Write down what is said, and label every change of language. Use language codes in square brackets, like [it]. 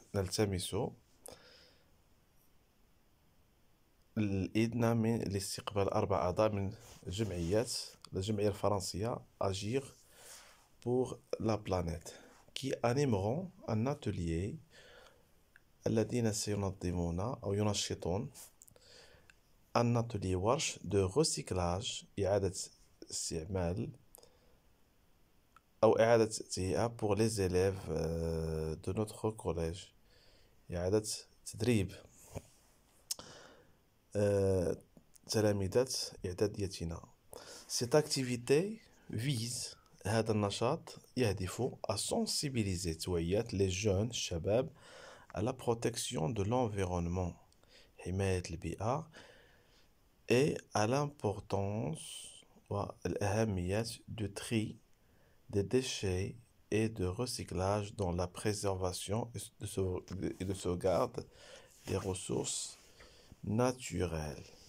[ar] نلتمس الإذن من لاستقبال 4 أعضاء من الجمعية الفرنسية Agir pour la planète [fr] qui animeront un atelier [ar] الذين سينظمون أو ينشطون [fr] un atelier [ar] ورش [fr] de recyclage [ar] إعادة استعمال أو إعادة تهيئة [fr] pour les élèves de notre collège. [ar] إعادة تدريب تلامذة إعداديتنا. [fr] Cette activité vise, [ar] هذا النشاط يهدف [fr] à sensibiliser [ar] توعية [fr] les jeunes [ar] الشباب [fr] à la protection de l'environnement [ar] حماية البيئة [fr] et à l'importance [ar] والأهمية [fr] du tri des déchets et de recyclage dans la préservation et de sauvegarde des ressources naturelles.